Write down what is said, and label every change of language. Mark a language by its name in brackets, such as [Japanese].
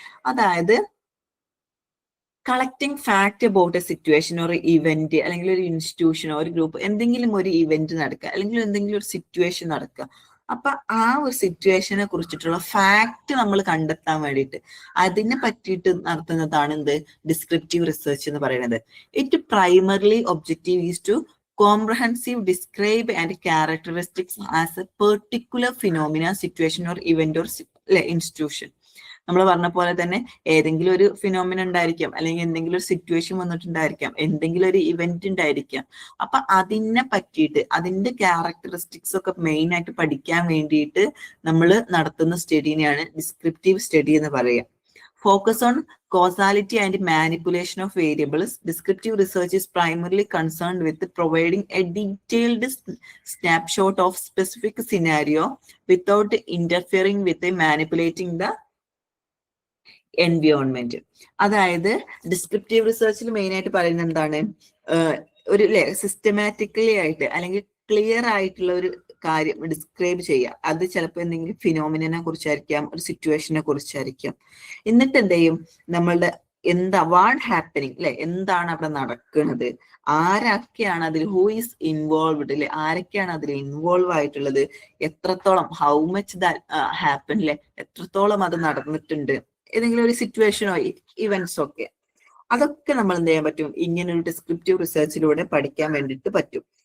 [Malayalam] അതായത് [English] collecting fact about a situation [Malayalam] ഒരു event, അല്ലെങ്കിൽ ഒരു ഇൻസ്റ്റിറ്റ്യൂഷനോ ഒരു ഗ്രൂപ്പ് എന്തെങ്കിലും ഒരു ഇവന്റ് നടക്കുക, അല്ലെങ്കിൽ എന്തെങ്കിലും ഒരു സിറ്റുവേഷൻ നടക്കുക, അപ്പൊ ആ ഒരു സിറ്റുവേഷനെ കുറിച്ചിട്ടുള്ള ഫാക്ട് നമ്മൾ കണ്ടെത്താൻ വേണ്ടിയിട്ട് അതിനെ പറ്റിയിട്ട് നടത്തുന്നതാണ് എന്ത് ഡിസ്ക്രിപ്റ്റീവ് റിസർച്ച് എന്ന് പറയുന്നത്. [English] It primarily objective is to comprehensive describe and characteristics as a particular phenomena, situation or event or institution. [Malayalam] നമ്മൾ പറഞ്ഞ പോലെ തന്നെ ഏതെങ്കിലും ഒരു ഫിനോമിന ഉണ്ടായിരിക്കാം, അല്ലെങ്കിൽ എന്തെങ്കിലും ഒരു സിറ്റുവേഷൻ വന്നിട്ടുണ്ടായിരിക്കാം, എന്തെങ്കിലും ഒരു ഇവന്റ് ഉണ്ടായിരിക്കാം. അപ്പൊ അതിനെ പറ്റിയിട്ട് അതിന്റെ ക്യാരക്ടറിസ്റ്റിക്സ് ഒക്കെ മെയിൻ ആയിട്ട് പഠിക്കാൻ വേണ്ടിയിട്ട് നമ്മൾ നടത്തുന്ന സ്റ്റഡിനെയാണ് ഡിസ്ക്രിപ്റ്റീവ് സ്റ്റഡി എന്ന് പറയുക. [English] Focus on causality and manipulation of variables. Descriptive research is primarily concerned with providing a detailed snapshot of specific scenario without interfering with manipulating the environment. [Malayalam] അതായത് ഡിസ്ക്രിപ്റ്റീവ് റിസർച്ചിൽ മെയിൻ ആയിട്ട് പറയുന്നത് എന്താണ്, ഒരു സിസ്റ്റമാറ്റിക്കലി ആയിട്ട് അല്ലെങ്കിൽ clear ആയിട്ടുള്ള ഒരു കാര്യം ഡിസ്ക്രൈബ് ചെയ്യുക. അത് ചിലപ്പോൾ എന്തെങ്കിലും ഫിനോമിനെ കുറിച്ചായിരിക്കാം, ഒരു സിറ്റുവേഷനെ കുറിച്ചായിരിക്കാം. എന്നിട്ട് എന്ത് ചെയ്യും, നമ്മളുടെ [English] what happening [Malayalam] അല്ലെ, എന്താണ് അവിടെ നടക്കുന്നത്, ആരൊക്കെയാണ് അതിൽ, [English] who is involved [Malayalam] അല്ലെ, ആരൊക്കെയാണ് അതിൽ ഇൻവോൾവ് ആയിട്ടുള്ളത്, എത്രത്തോളം, [English] how much that happen [Malayalam] അല്ലെ, എത്രത്തോളം അത് നടന്നിട്ടുണ്ട്, ഏതെങ്കിലും ഒരു സിറ്റുവേഷനോ ഇവന്റ്സോ ഒക്കെ, അതൊക്കെ നമ്മൾ എന്ത് ചെയ്യാൻ പറ്റും, ഇങ്ങനെ ഒരു ഡിസ്ക്രിപ്റ്റീവ് റിസർച്ചിലൂടെ പഠിക്കാൻ വേണ്ടിയിട്ട് പറ്റും.